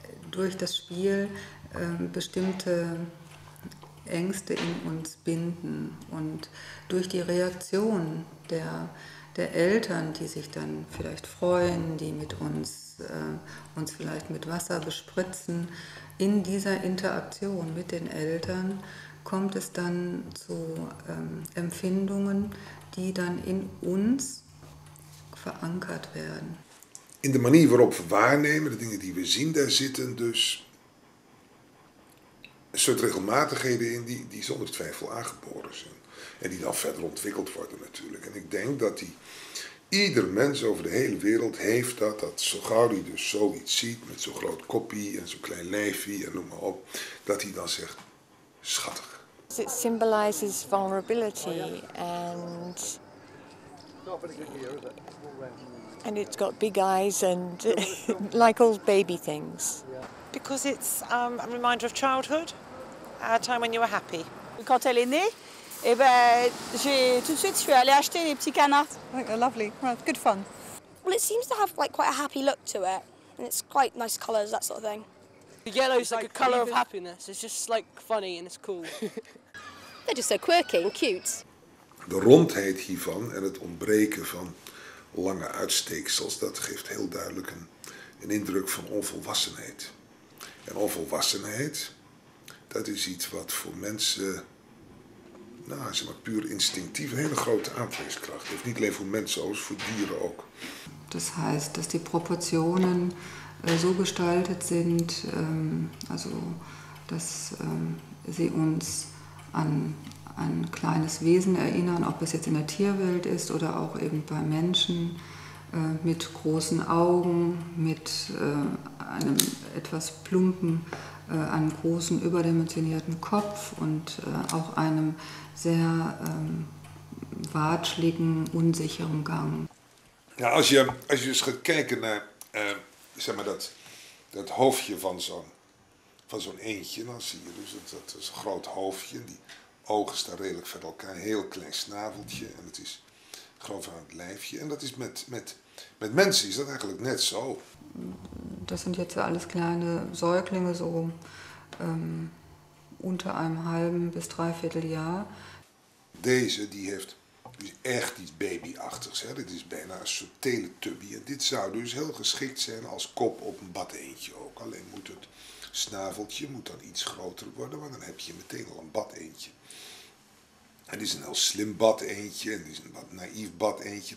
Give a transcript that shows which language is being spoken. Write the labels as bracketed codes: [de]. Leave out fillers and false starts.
[de] durch das Spiel bestimmte Ängste in uns binden und durch die Reaktion der Eltern, die sich dann vielleicht freuen, die mit uns vielleicht mit Wasser bespritzen, in dieser Interaktion mit den Eltern kommt es dann zu Empfindungen, die [nl] dan in ons verankerd werden. In de manier waarop we waarnemen, de dingen die we zien, daar zitten dus een soort regelmatigheden in die zonder twijfel aangeboren zijn. En die dan verder ontwikkeld worden natuurlijk. En ik denk dat ieder mens over de hele wereld heeft dat zo gauw hij dus zoiets ziet met zo'n groot koppie en zo'n klein lijfje en noem maar op, dat hij dan zegt, schattig. [en] It symbolizes vulnerability and it's got big eyes and like all baby things. Because it's a reminder of childhood, a time when you were happy. [fr] Quand elle est née, eh ben, tout de suite je suis allée acheter des petits canards. [en] I think they're lovely. Well, it's good fun. Well, it seems to have like quite a happy look to it, and it's quite nice colours, that sort of thing. The yellow is like a colour of happiness. It's just like funny and it's cool. They're just so quirky and cute. [nl] De rondheid hiervan en het ontbreken van lange uitsteeksels, dat geeft heel duidelijk een indruk van onvolwassenheid. En onvolwassenheid, dat is iets wat voor mensen, zeg maar puur instinctief, een hele grote aantrekkingskracht heeft. Niet alleen voor mensen, ook voor dieren ook. [de] Das heißt, dass die Proportionen so gestaltet sind, also dass sie uns an ein kleines Wesen erinnern, ob es jetzt in der Tierwelt ist oder auch eben bei Menschen, mit großen Augen, mit einem etwas plumpen, einem großen überdimensionierten Kopf und auch einem sehr watschligen, unsicheren Gang. [nl] Ja, als je dus gaat kijken naar zeg maar dat hoofdje van zo'n eendje, dan zie je dus dat is een groot hoofdje. Die ogen staan redelijk ver elkaar, een heel klein snaveltje en het is gewoon van het lijfje. En dat is met mensen is dat eigenlijk net zo. [de] Das sind jetzt alles kleine Säuglinge, so unter einem halben bis dreiviertel jaar. [nl] Deze die heeft dus echt iets babyachtigs. Hè? Dit is bijna een soort teletubby. En dit zou dus heel geschikt zijn als kop op een badeentje ook. Alleen moet het snaveltje moet dan iets groter worden, want dan heb je meteen al een badeentje. Het is een heel slim badeentje, en het is een wat naïef badeentje.